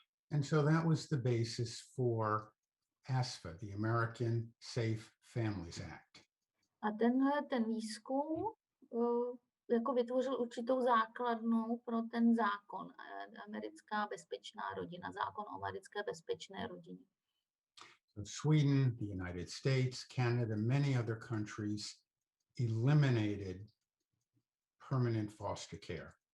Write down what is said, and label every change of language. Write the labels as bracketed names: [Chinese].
[English] And so that was the basis for ASFA, the American Safe Families Act. [Czech] A ten výzkum jako vytvořil určitou základnou pro ten zákon, americká bezpečná rodina, zákon o americké bezpečné rodině. [English] So Sweden, the United States, Canada, many other countries eliminated permanent foster care.